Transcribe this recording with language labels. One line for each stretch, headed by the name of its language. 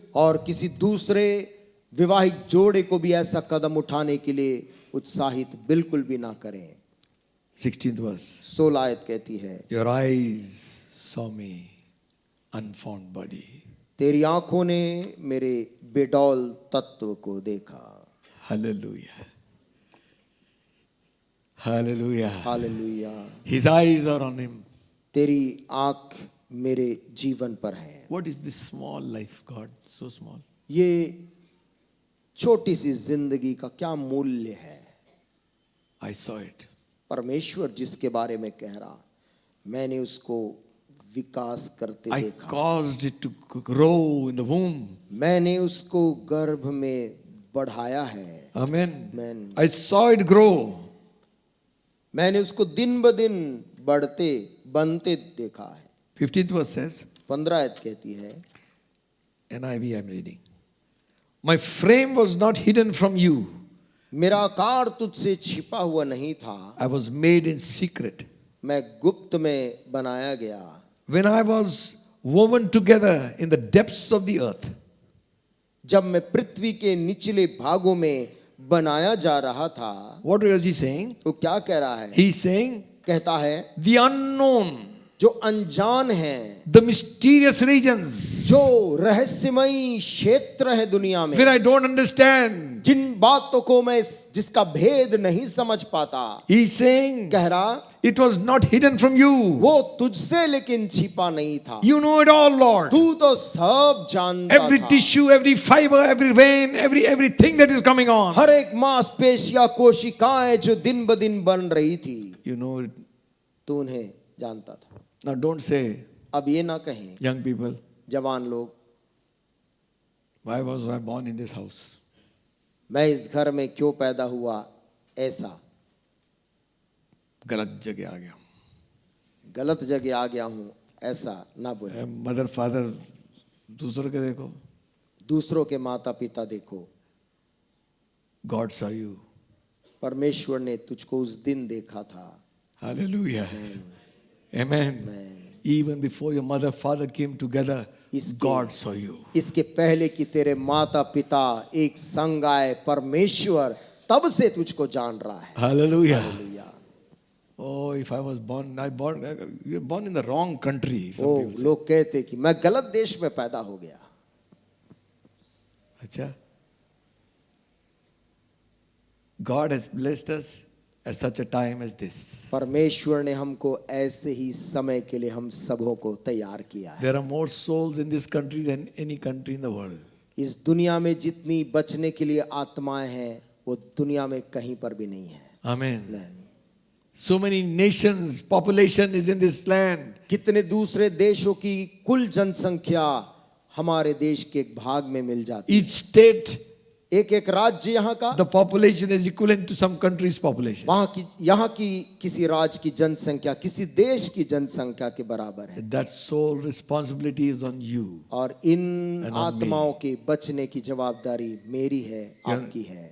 Hindi: और किसी दूसरे विवाहिक जोड़े को भी ऐसा कदम उठाने के लिए उत्साहित बिल्कुल भी ना करें।
English: 16th verse.
Hindi: 16 आयत कहती है,
English: Your eyes saw me, unformed body.
Hindi: तेरी आंखों ने मेरे बेडौल तत्व को देखा।
English: Hallelujah. Hallelujah.
Hindi: Hallelujah.
English: His eyes are on him.
Hindi: तेरी आंख मेरे जीवन पर है।
English: What is this small life, God? So small.
Hindi: ये छोटी सी जिंदगी का क्या मूल्य है?
English: I saw it.
Hindi: परमेश्वर जिसके बारे में कह रहा, मैंने उसको विकास करते
English: I
Hindi: देखा,
English: caused it to grow in the womb.
Hindi: मैंने उसको गर्भ में बढ़ाया है।
English: Amen. Amen. I saw it grow.
Hindi: मैंने उसको दिन ब दिन बढ़ते बनते देखा है।
English: 15th verse says,
Hindi: 15 आयत कहती है,
English: NIV I'm reading. My frame was not hidden from you.
Hindi: मेरा आकार तुझसे छिपा हुआ नहीं था,
English: I was made in secret.
Hindi: मैं गुप्त में बनाया गया।
English: When I was woven together in the depths of the earth,
Hindi: जब मैं पृथ्वी के निचले भागों में बनाया जा रहा था,
English: what was he saying?
Hindi: वो क्या कह रहा है?
English: He's saying,
Hindi: कहता है
English: the unknown,
Hindi: जो अनजान है,
English: the mysterious regions,
Hindi: जो रहस्यमयी क्षेत्र है दुनिया में,
English: where I don't understand.
Hindi: जिन बातों को मैं जिसका भेद नहीं समझ पाता,
English: He's saying,
Hindi: कह रहा
English: it was not hidden from you.
Hindi: वो तुझसे लेकिन छिपा नहीं था।
English: You know it all, Lord.
Hindi: तू तो सब जानता
English: Every
Hindi: था।
English: tissue, every fiber, every vein, everything that is coming on.
Hindi: हर एक मांसपेशियां, कोशिकाएं जो दिन ब दिन बन रही थी,
English: You know it.
Hindi: तू उन्हें जानता था।
English: Now don't say,
Hindi: अब ये ना कहें
English: young people,
Hindi: जवान लोग,
English: why was I born in this house?
Hindi: मैं इस घर में क्यों पैदा हुआ, ऐसा गलत जगह आ गया हूं। गलत जगह आ गया हूं, ऐसा ना बोले। मदर फादर दूसरों के देखो। दूसरों के माता पिता देखो।
English: God saw you.
Hindi: परमेश्वर ने तुझको उस दिन देखा था।
English: Hallelujah. Amen. Even before your mother, father came together, God saw you.
Hindi: इसके पहले कि तेरे माता पिता एक संग आए, परमेश्वर तब से तुझको जान रहा है।
English: Hallelujah.
Hindi: Hallelujah.
English: Oh, if I was born, you're born in the wrong country. Some oh people say.
Hindi: लोग कहते कि मैं गलत देश में पैदा हो गया। अच्छा?
English: God has blessed us at such a time as this.
Hindi: परमेश्वर ने हमको ऐसे ही समय के लिए हम सबों को तैयार किया है।
English: There are more souls in this country than any country in the world.
Hindi: इस दुनिया में जितनी बचने के लिए आत्माएं हैं वो दुनिया में कहीं पर भी नहीं है।
English: Amen. Amen. So many nations, population is in this land.
Hindi: कितने दूसरे देशों की कुल जनसंख्या हमारे देश के एक भाग में मिल जाती है।
English: Each state,
Hindi: एक एक राज्य यहाँ का,
English: the population is equivalent to some country's population.
Hindi: वहाँ की यहाँ की किसी राज्य की जनसंख्या किसी देश की जनसंख्या के बराबर है।
English: That sole responsibility is on you.
Hindi: और इन
English: And on me.
Hindi: आत्माओं के बचने की जवाबदारी मेरी है, आपकी है।